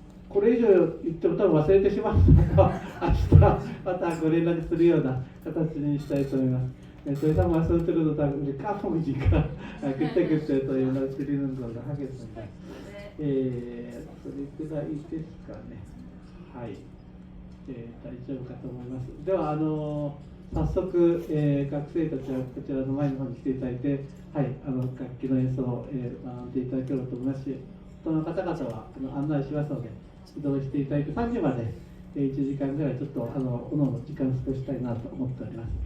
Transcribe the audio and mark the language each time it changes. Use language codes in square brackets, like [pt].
[ja] これ以上言っても多分忘れてしまうので明日またご連絡するような形にしたいと思います。 [ko] 저희 상 말씀 들어도 우리 까먹으니까 그때 또 연락 드리는 걸로 하겠습니다. 예, 소리가 있을까네. [ja] はい、大丈夫かと思います。では早速、学生たちはこちらの前の方に来ていただいて、はい、楽器の演奏を、学んでいただければと思いますし、大人の方々は案内しますので移動していただいて3時まで、1時間ぐらいちょっとおのおの時間を過ごしたいなと思っております。